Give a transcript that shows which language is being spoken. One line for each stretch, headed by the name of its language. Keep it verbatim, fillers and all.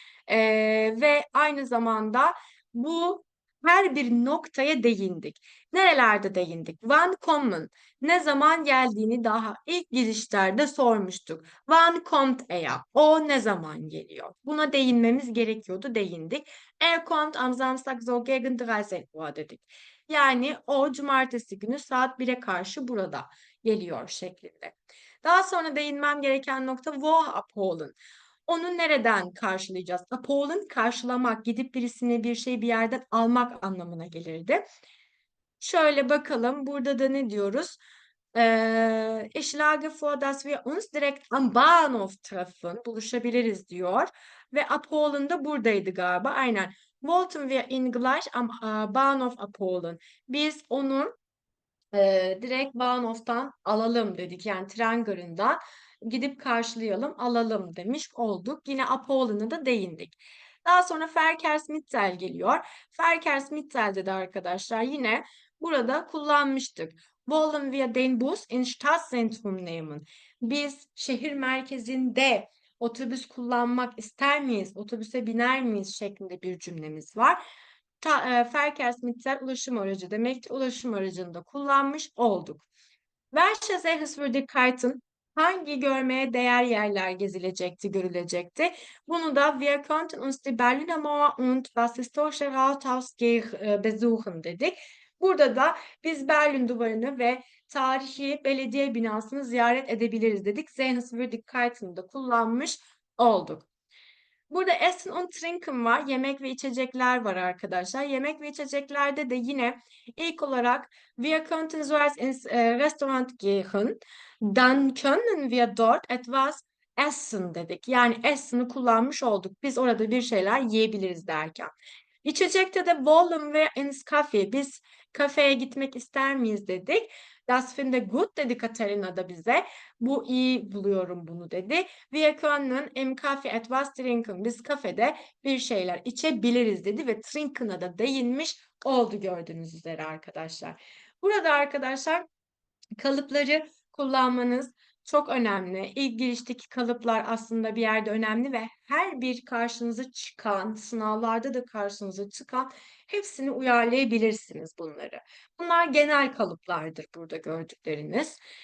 Turkish: Ee, ve aynı zamanda bu her bir noktaya değindik. Nerelerde değindik?
German: Van kommen
Turkish: ne zaman geldiğini daha ilk girişlerde sormuştuk.
German: Van kommt er?
Turkish: O ne zaman geliyor? Buna değinmemiz gerekiyordu, değindik.
German: Er kommt am Samstag so gegen dreißig Uhr
Turkish: dedik. Yani o cumartesi günü saat bire karşı burada geliyor şeklinde. Daha sonra değinmem gereken nokta
German: wo abholen.
Turkish: Onu nereden karşılayacağız? Abholen karşılamak, gidip birisini bir şey bir yerden almak anlamına gelirdi. Şöyle bakalım burada da ne diyoruz?
German: Ee, ich schlage vor, dass wir uns direkt am Bahnhof treffen.
Turkish: Buluşabiliriz diyor. Ve Apol'un da buradaydı galiba. Aynen.
German: Wollten wir ihn gleich am äh, Bahnhof abholen.
Turkish: Biz onu e, direkt Bahnhof'tan alalım dedik. Yani tren garından gidip karşılayalım, alalım demiş olduk. Yine Apollo'na da değindik. Daha sonra Verkehrsmittel geliyor. Verkehrsmittel'de de arkadaşlar yine burada kullanmıştık.
German: Wollen wir den Bus in Stadtzentrum nehmen?
Turkish: Biz şehir merkezinde otobüs kullanmak ister miyiz? Otobüse biner miyiz? Şeklinde bir cümlemiz var. Ta, e, Verkehrsmittel ulaşım aracı demek ki ulaşım aracını da kullanmış olduk.
German: Welche Sehenswürdigkeiten
Turkish: hangi görmeye değer yerler gezilecekti, görülecekti? Bunu da
German: wir könnten uns die Berliner Mauer und das historische Rathaus geh- e, besuchen
Turkish: dedik. Burada da biz Berlin duvarını ve tarihi belediye binasını ziyaret edebiliriz dedik. Sehenswürdigkeiten'ı da kullanmış olduk. Burada Essen und Trinken var. Yemek ve içecekler var arkadaşlar. Yemek ve içeceklerde de yine ilk olarak
German: wir könnten zuerst ins e, Restaurant gehen. Dann können wir dort etwas essen
Turkish: dedik. Yani Essen'ı kullanmış olduk. Biz orada bir şeyler yiyebiliriz derken. İçecekte de
German: wollen wir ins Kaffee.
Turkish: Biz kafeye gitmek ister miyiz dedik.
German: Das finde gut
Turkish: dedi Katerina da bize. Bu iyi buluyorum bunu dedi.
German: Wir können im Kaffee etwas trinken.
Turkish: Biz kafede bir şeyler içebiliriz dedi ve trinken'a da değinmiş oldu gördüğünüz üzere arkadaşlar. Burada arkadaşlar kalıpları kullanmanız çok önemli. İlk girişteki kalıplar aslında bir yerde önemli ve her bir karşınıza çıkan, sınavlarda da karşınıza çıkan hepsini uyarlayabilirsiniz bunları. Bunlar genel kalıplardır burada gördükleriniz.